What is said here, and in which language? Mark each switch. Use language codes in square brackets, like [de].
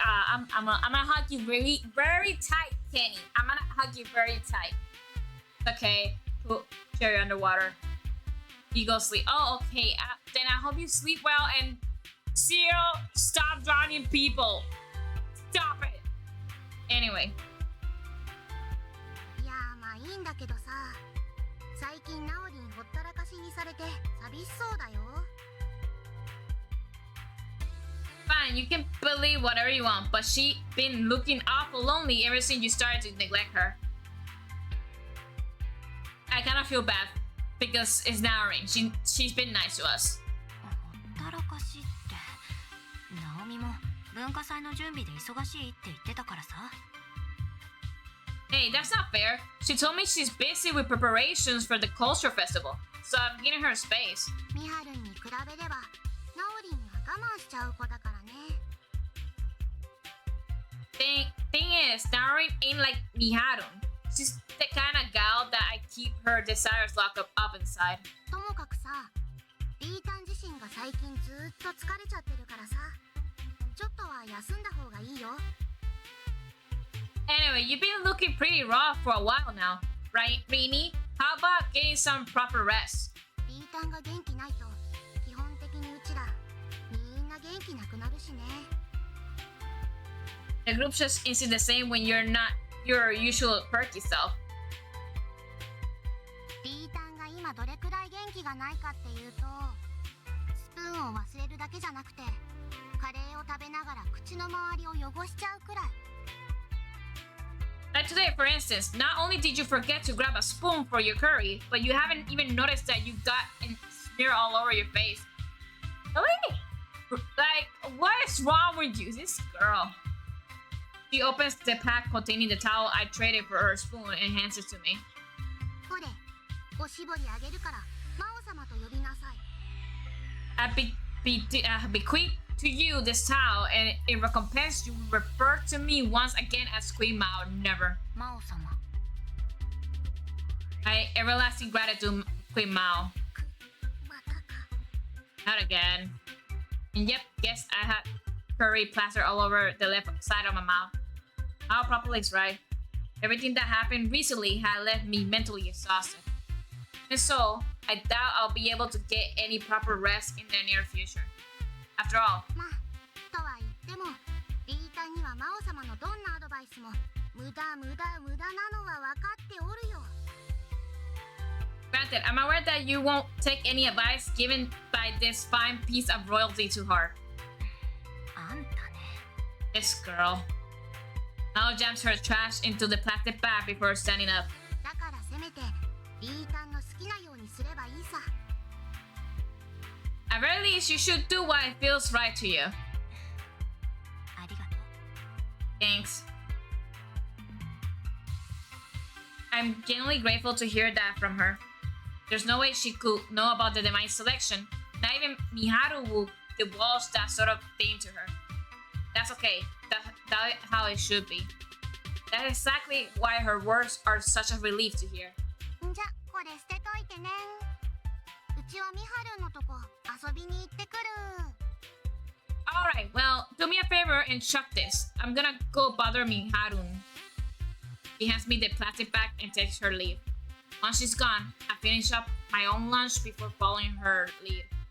[en] I'm gonna hug you very, very tight, Kenny. I'm gonna hug you very tight. Okay, cool. Cherry underwater. You go sleep. Oh, okay. Then I hope you sleep well and Cyril, stop drowning people. Stop it! Anyway. [ja] いやまあいいんだけどさ、最近ナオリンほったらかしにされて寂しそうだよ。 [en] Fine, you can believe whatever you want, but she been looking awful lonely ever since you started to neglect her. I kind of feel bad because it's Naorin. She's been nice to us. [ja] ほったらかしって、ナオミも文化祭の準備で忙しいって言ってたからさ。 [en] Hey, that's not fair. She told me she's busy with preparations for the culture festival, so I'm giving her space. [ja] ミハルンに比べれば、ナオリンは我慢しちゃう子だからね。 [en] Thing is, Naorin ain't like Miharun. She's the kind of gal that I keep her desires locked up inside. [ja] ともかくさ、リータン自身が最近ずっと疲れちゃってるからさ。ちょっとは休んだ方がいいよ。 [en] Anyway, you've been looking pretty rough for a while now, right, Rini? How about getting some proper rest? [ja] リータンが元気ないと、基本的にうちらみんな元気なくなるしね。 [en] The group just isn't the same when you're not your usual perky self. [ja] リータンが今どれくらい元気がないかっていうと、スプーンを忘れるだけじゃなくて。カレーを食べながら口の周りを汚しちゃうくらい。 [en] Like today, for instance, not only did you forget to grab a spoon for your curry, but you haven't even noticed that you got a smear all over your face. Really? Like, what is wrong with you, this girl? She opens the pack containing the towel I traded for her spoon and hands it to me. [ja] ほれ、おしぼりあげるから、魔王様と呼びなさい。 [en] I bequeath to you this towel, and in recompense, you will refer to me once again as Queen Mao. Never. [ja] 魔王様。 [en] My everlasting gratitude, Queen Mao. [ja] またか。 [en] Not again. And yep, guess I had curry plastered all over the left side of my mouth. How properly is right. Everything that happened recently had left me mentally exhausted. And so, I doubt I'll be able to get any proper rest in the near future. After all. [ja] まあとは言ってもリータには魔王様のどんなアドバイスも無駄なのは分かっておるよ。 [en] Granted, I'm aware that you won't take any advice given by this fine piece of royalty to heart. [ja] あんたね。 [en] This girl. Now jams her trash into the plastic bag before standing up. [ja] だからせめてリータの好きなようにすればいいさ。 [en] At very least, you should do what feels right to you. [ja] ありがとう。 [en] Thanks. I'm genuinely grateful to hear that from her. There's no way she could know about the divine selection. Not even Miharu would divulge that sort of thing to her. That's okay. That's how it should be. That's exactly why her words are such a relief to hear. [ja] じゃこれ捨てといてね。うちはミハルのとこ遊びに行ってくる。 [en] Alright, well, do me a favor and chuck this. I'm gonna go bother Miharu. She hands me the plastic bag and takes her leave. Once she's gone, I finish up my own lunch before following her lead.